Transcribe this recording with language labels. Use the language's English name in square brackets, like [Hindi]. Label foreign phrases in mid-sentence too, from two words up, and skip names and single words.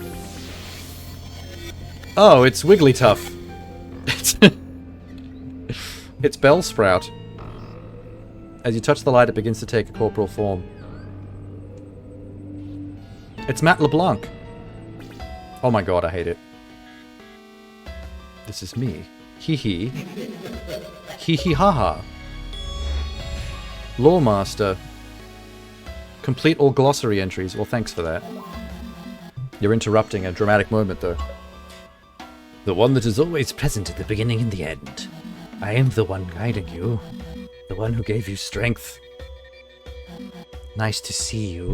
[English] Oh, it's Wigglytuff. It's Bellsprout. As you touch the light, it begins to take a corporal form. It's Matt LeBlanc. Oh my god, I hate it. This is me. Hee hee. Hee hee ha ha. Lawmaster. Complete all glossary entries. Well, thanks for that. You're interrupting a dramatic moment, though. The one that is always present at the beginning and the end. I am the one guiding you. The one who gave you strength. Nice to see you.